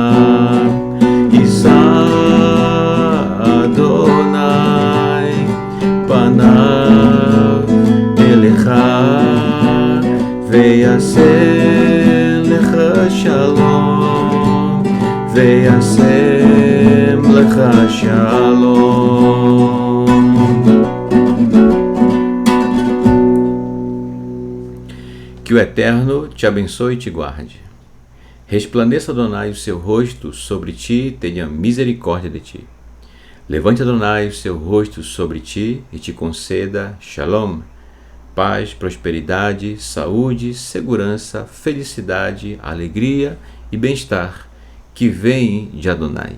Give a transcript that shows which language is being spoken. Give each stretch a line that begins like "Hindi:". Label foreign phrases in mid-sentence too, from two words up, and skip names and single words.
Hebrew: ישא אדוני פניו אליך וישם לך שלום וישם לך שלום.
Portuguese: Que o Eterno te abençoe e te guarde. Resplandeça Adonai o seu rosto sobre ti e tenha misericórdia de ti. Levante Adonai o seu rosto sobre ti e te conceda Shalom, paz, prosperidade, saúde, segurança, felicidade, alegria e bem-estar que vem de Adonai.